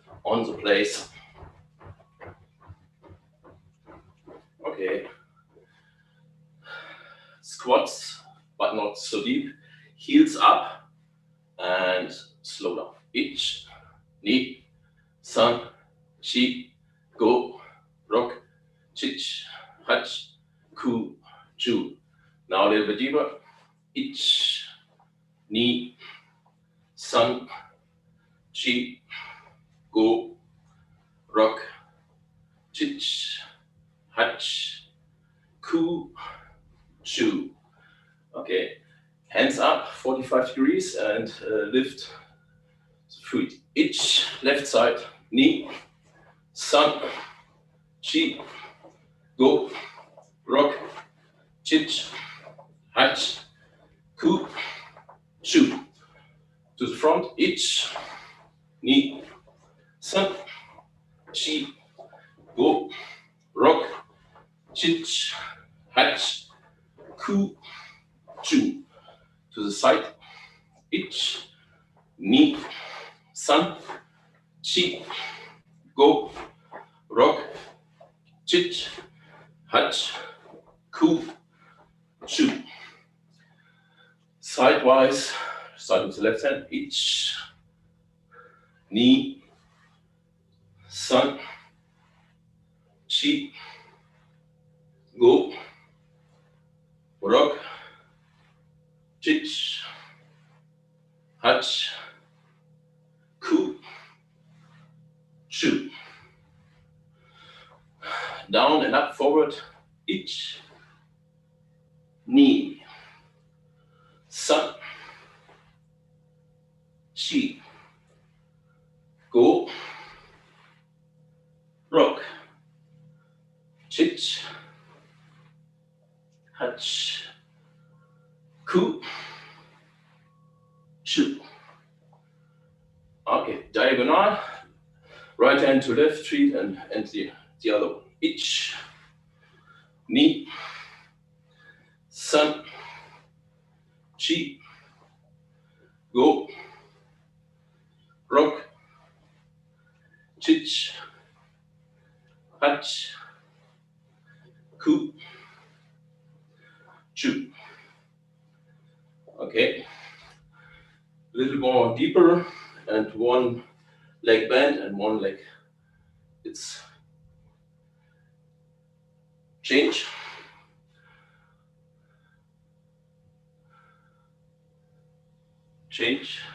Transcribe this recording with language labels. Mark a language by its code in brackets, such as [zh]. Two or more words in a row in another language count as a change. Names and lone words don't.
[en] on the place. Okay. Squats, but not so deep. Heels up and slow down. Ich, ni, san, chi, go, rock, chich, hach, ku, chu. Now a little bit deeper. Ich, ni, san, chi, go, rock, chich, hach, ku, chu. Okay, hands up, 45 degrees, and lift the feet. Ich, left side, ni, san, chi, go, rock, chich, hach, ku, chu. To the front, ich, ni, san, chi, go, rock, chich, hach, ku, chu. To the side, ich, ni, san, chi, go, rock, chich, hach, ku, chu. Sidewise, start with the left hand, ich, ni, san, chi, go, rock, chich, hach, ku, chu. Down and up, forward, ich, ni, san, chi, go, rock, chich, hach, ku, chu. Okay, diagonal, right hand to left feet and the other one. Ich, ni, san, chi, go, rock, chich, hach, ku, chu. Okay, a little more deeper, and one leg bend and one leg. It's change. Change.